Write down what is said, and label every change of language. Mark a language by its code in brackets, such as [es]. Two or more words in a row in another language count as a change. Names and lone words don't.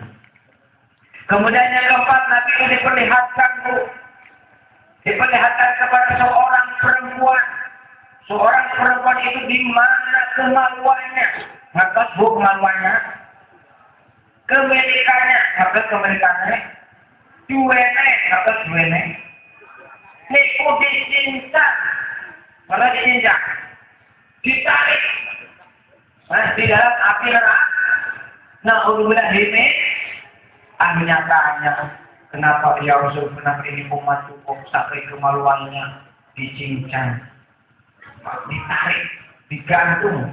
[id] Kemudian yang keempat, Nabi itu diperlihatkan kepada seorang perempuan. Seorang perempuan itu di mana kemaluannya, maka kemaluannya, kemilikannya, maka kemilikannya, duwene, maka [jv] duwene, niku [id] dicincang, maka dicincang, ditarik, di dalam api neraka. Nah, ulumlah ini, akhirnya tanya, kenapa [ar] ya Rasul, [id] kenapa ini umat cukup sampai kemaluannya dicincang, ditarik, digantung.